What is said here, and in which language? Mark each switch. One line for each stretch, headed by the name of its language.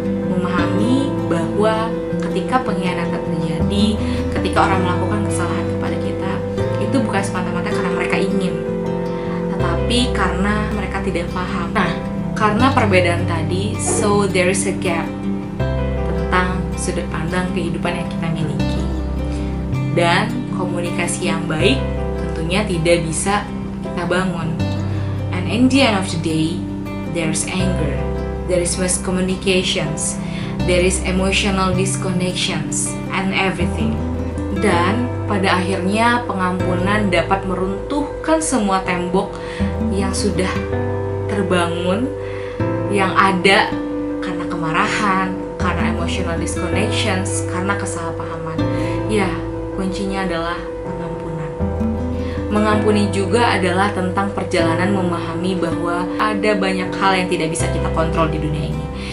Indonesian: Memahami bahwa ketika pengkhianatan terjadi, ketika orang melakukan kesalahan kepada kita, itu bukan semata-mata karena mereka ingin, tetapi karena mereka tidak paham. Nah, karena perbedaan tadi,
English: so there is a gap
Indonesian: tentang sudut pandang kehidupan yang kita miliki. Dan komunikasi yang baik tentunya tidak bisa kita bangun.
English: And in the end of the day, there's anger, there is miscommunications, there is emotional disconnections, and everything.
Indonesian: Dan pada akhirnya pengampunan dapat meruntuhkan semua tembok yang sudah terbangun, yang ada karena kemarahan, karena emotional disconnections, karena kesalahpahaman. Ya, kuncinya adalah pengampunan. Mengampuni juga adalah tentang perjalanan memahami bahwa ada banyak hal yang tidak bisa kita kontrol di dunia ini.